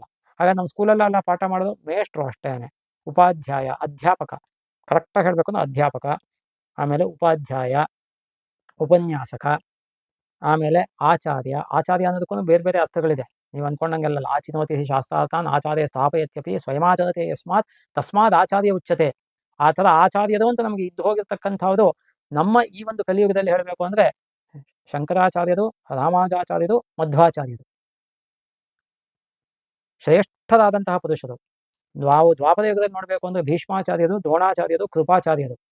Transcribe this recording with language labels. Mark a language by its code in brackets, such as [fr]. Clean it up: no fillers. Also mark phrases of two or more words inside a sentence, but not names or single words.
[kn] ಹಾಗಾಗಿ ನಮ್ಮ ಸ್ಕೂಲಲ್ಲೆಲ್ಲ ಪಾಠ ಮಾಡೋದು ಮೇಷ್ಟ್ರು ಅಷ್ಟೇನೆ. ಉಪಾಧ್ಯಾಯ, ಅಧ್ಯಾಪಕ, ಕರೆಕ್ಟಾಗಿ ಹೇಳ್ಬೇಕು ಅಂದ್ರೆ ಅಧ್ಯಾಪಕ, ಆಮೇಲೆ ಉಪಾಧ್ಯಾಯ, ಉಪನ್ಯಾಸಕ, ಆಮೇಲೆ ಆಚಾರ್ಯ. ಆಚಾರ್ಯ ಅನ್ನೋದಕ್ಕೂ ಬೇರೆ ಬೇರೆ ಅರ್ಥಗಳಿದೆ. ನೀವು ಅನ್ಕೊಂಡಂಗೆಲ್ಲ [sa] ಆಚಿನೋತಿ ಶಾಸ್ತ್ರಾರ್ಥಾನ್ ಆಚಾರ್ಯ ಸ್ಥಾಪಯತ್ಯಪಿ ಸ್ವಯಮಾಚರತೆ ತಸ್ಮಾತ್ ಆಚಾರ್ಯ ಉಚ್ಯತೆ. [kn] ಆ ಥರ ಆಚಾರ್ಯರು ಅಂತ ನಮಗೆ ಇದ್ದು ಹೋಗಿರ್ತಕ್ಕಂಥವ್ರು ನಮ್ಮ ಈ ಒಂದು ಕಲಿಯುಗದಲ್ಲಿ ಹೇಳಬೇಕು ಅಂದ್ರೆ ಶಂಕರಾಚಾರ್ಯರು, ರಾಮಾನುಜಾಚಾರ್ಯರು, ಮಧ್ವಾಚಾರ್ಯರು ಶ್ರೇಷ್ಠರಾದಂತಹ ಪುರುಷರು. ನಾವು ದ್ವಾಪರ ಯುಗದಲ್ಲಿ ನೋಡಬೇಕು ಅಂದ್ರೆ ಭೀಷ್ಮಾಚಾರ್ಯರು, ದ್ರೋಣಾಚಾರ್ಯರು, ಕೃಪಾಚಾರ್ಯರು.